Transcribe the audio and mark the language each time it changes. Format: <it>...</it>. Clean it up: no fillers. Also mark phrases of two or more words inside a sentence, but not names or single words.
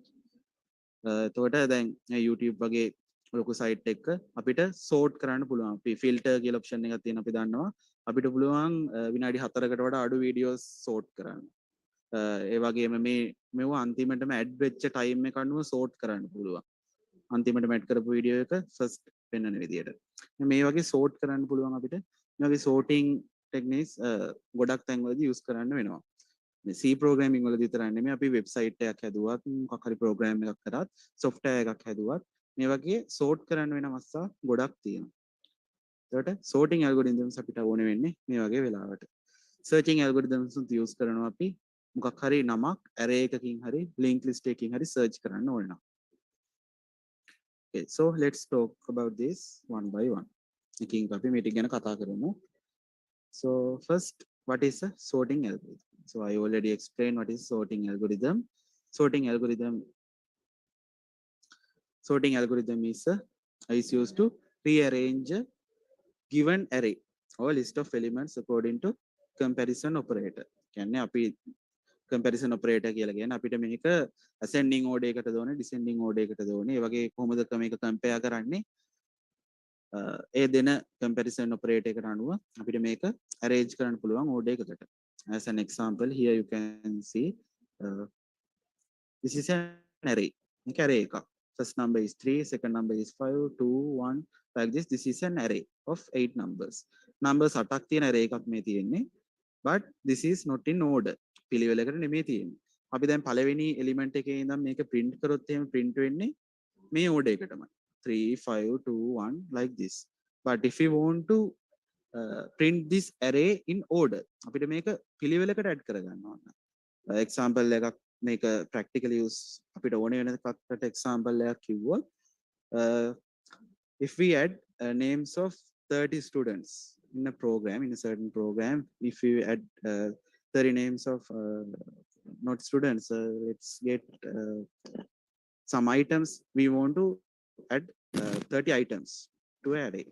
<si>එතකොට දැන් YouTube වගේ ලොකු site එකක අපිට sort කරන්න පුළුවන්. අපි filter කියලා option එකක් තියෙනවා අපි දන්නවා. අපිට පුළුවන් විනාඩි 4කට වඩා අඩු videos sort කරන්න. ඒ වගේම මේව අන්තිමටම add වෙච්ච time එක අනුව sort කරන්න පුළුවන්. අන්තිමටම add කරපු video එක first පෙන්වන විදියට. මේ වගේ sort කරන්න පුළුවන් අපිට. මේ වගේ</si> <en>sorting techniques</en> <si>ගොඩක් තැන්වලදී use කරන්න වෙනවා. මේ</si> <en>C programming</en> <si>වලදී විතරක් නෙමෙයි අපි website එකක් හැදුවත් මොකක් හරි program එකක් කරත් software එකක් හැදුවත් මේ වගේ sort කරන්න වෙන අවස්ථා ගොඩක් තියෙනවා. ඒකට</si> <en>sorting algorithms</en> <si>අපිට ඕනේ වෙන්නේ මේ වගේ වෙලාවට.</si> <en>searching algorithms</en> <si>උත් use කරනවා අපි මොකක් හරි නමක් array එකකින් හරි</si> <en>linked list</en> <si>එකකින් හරි search කරන්න ඕන නම්.</si> <en>Okay, so let's talk about this one by one.</en> <si>එකකින් අපි මේ ටික ගැන කතා කරමු.</si> <en>So first, what is a sorting algorithm? So I already explained what is sorting algorithm. Sorting algorithm is used to rearrange a given array or list of elements according to comparison operator.</en> <si>කියන්නේ අපි</si> <en>comparison operator</en> <si>කියලා කියන්නේ අපිට මේක</si> <en>ascending order</en> <si>එකටද ඕනේ,</si> <en>descending order</en> <si>එකටද ඕනේ. ඒ වගේ කොහොමද මේක compare කරන්නේ? ඒ දෙන</si> <en>comparison operator</en> <si>එකට අනුව අපිට මේක arrange කරන්න පුළුවන් order එකකට.</si> <en>As an example, here you can see this is an array.</en> <si>Okay, array එක.</si> <en>First number is 3, second number is 5, 2, 1, like this. This is an array of 8 numbers.</en> <si>Numbers 8ක් තියෙන array එකක් මේ තියෙන්නේ.</si> <en>But this is not in order.</en> <si>පිළිවෙලකට නෙමෙයි තියෙන්නේ. අපි දැන් පළවෙනි element එකේ ඉඳන් මේක print කරොත් එහෙම print වෙන්නේ මේ order එකටමයි.</si> <en>3, 5, 2, 1 like this. But if we want to print this array in order,</en> <si>අපිට මේක පිළිවෙලකට add කරගන්න ඕන. Example එකක් මේක practically use අපිට ඕනේ වෙන එකකට example එකක් කිව්වොත්</si> <en>if we add names of 30 students in a program, in a certain program, if we add 30 names of not students, let's get some items, we want to add 30 items to an array.</en>